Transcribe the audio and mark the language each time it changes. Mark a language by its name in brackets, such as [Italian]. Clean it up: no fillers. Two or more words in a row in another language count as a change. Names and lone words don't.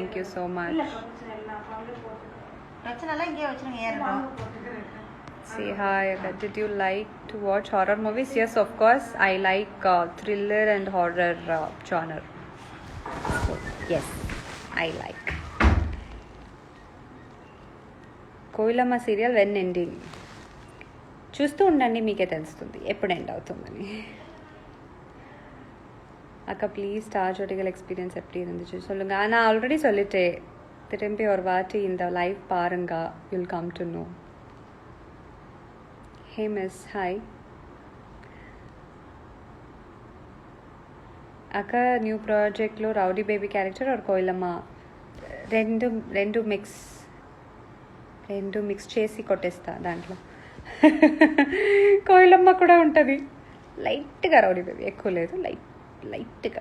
[English] Thank you so much. Say hi. Did you like to watch horror movies? Yes, of course. I like thriller and horror genre. So, yes, I like. [Telugu] కోయిలమ్మ సీరియల్ [English] when ending [Telugu] చూస్తూ ఉండండి, మీకే తెలుస్తుంది ఎప్పుడు ఎండ్ అవుతుందని. [Tamil] அக்கா ப்ளீஸ் ஸ்டார் ஜோடிகள் எக்ஸ்பீரியன்ஸ் எப்படி இருந்துச்சு சொல்லுங்க. நான் ஆல்ரெடி சொல்லிட்டேன், திரும்பி ஒரு வாட்டி இந்த லைவ் பாருங்க, [English] you'll come to know. Hey miss, hi అక్క. [Telugu] న్యూ ప్రాజెక్ట్లో రౌడీ బేబీ [English] character or [Telugu] కోయిలమ్మ రెండు మిక్స్ చేసి కొట్టేస్తా దాంట్లో. కోయిలమ్మ కూడా ఉంటుంది, లైట్గా రౌడీ బేబీ, ఎక్కువ లేదు, లైట్గా.